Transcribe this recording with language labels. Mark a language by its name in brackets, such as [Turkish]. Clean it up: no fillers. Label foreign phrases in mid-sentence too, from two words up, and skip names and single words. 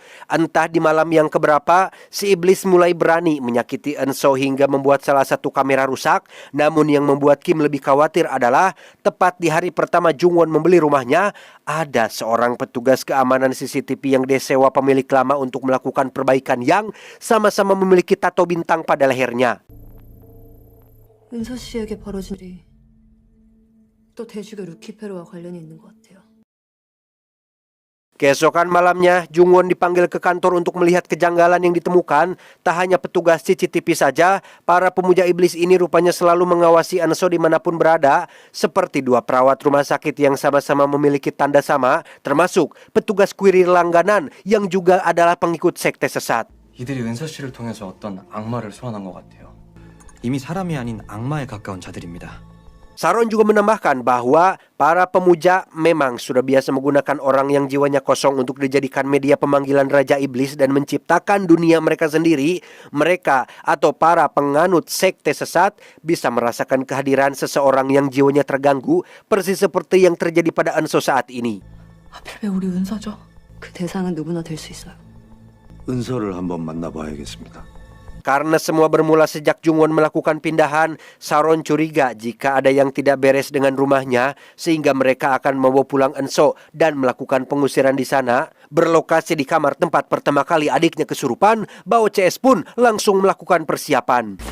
[Indonesian] Entah di malam yang keberapa, si iblis mulai berani menyakiti Eun-so hingga membuat salah satu kamera rusak. Namun yang membuat Kim lebih khawatir adalah tepat di hari pertama Jung Won membeli rumahnya, ada seorang petugas keamanan CCTV yang disewa pemilik lama untuk melakukan perbaikan yang sama-sama memiliki tato bintang pada lehernya. [Korean] 은서 씨에게 벌어진 일이 또 대주교 루키페로와 관련이 있는 것 같아요. [Indonesian] Keesokan malamnya, Jungwon dipanggil ke kantor untuk melihat kejanggalan yang ditemukan. Tak hanya petugas CCTV saja, para pemuja iblis ini rupanya selalu mengawasi Anso dimanapun berada, seperti dua perawat rumah sakit yang sama-sama memiliki tanda sama, termasuk petugas kurir langganan yang juga adalah pengikut sekte sesat. [Korean] 이들이 은서 씨를 통해서 어떤 악마를 소환한 것 같아요. 이미 사람이 아닌 악마에 가까운 자들입니다. [Indonesian] Saron juga menambahkan bahwa para pemuja memang sudah biasa menggunakan orang yang jiwanya kosong untuk dijadikan media pemanggilan Raja Iblis dan menciptakan dunia mereka sendiri. Mereka atau para penganut sekte sesat bisa merasakan kehadiran seseorang yang jiwanya terganggu, persis seperti yang terjadi pada Anso saat ini. [Korean] 하필 왜 우리 은서죠? 그 대상은 누구나 될 수 있어요. 은서를 한번 만나봐야겠습니다. [Indonesian] Karena semua bermula sejak Jungwon melakukan pindahan, Saron curiga jika ada yang tidak beres dengan rumahnya, sehingga mereka akan membawa pulang Enso dan melakukan pengusiran di sana. Berlokasi di kamar tempat pertama kali adiknya kesurupan, Bao CS pun langsung melakukan persiapan.